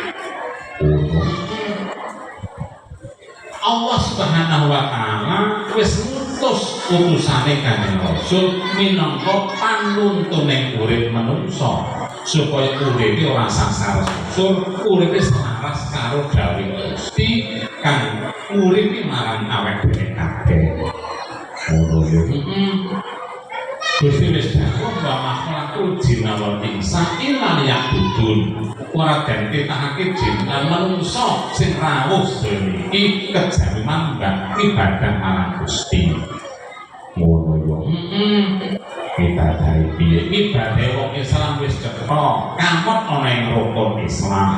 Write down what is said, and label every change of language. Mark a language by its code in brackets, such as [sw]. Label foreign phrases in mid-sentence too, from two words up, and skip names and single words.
[ar] الله سبحانه وتعالى [jv] wis ngutus utusane Kanjeng Rasul minangka panuntune urip manungsa supaya uripe ora sasar susur, uripe selaras karo dawuh Gusti kang uripe marang awake dhewe kabeh. Ngono yo. Gusti wis dawuh bahwa makhluk [ar] الجن والإنس إلا ليعبدون. [jv] Ora den titahake jin lan manungsa sing rawuh sedaya iki kejawi mambah ibadah marang Gusti. Ngono yo. Ibadah piye? Ibadah wong Islam wis cetha, kamot ana ing rukun Islam.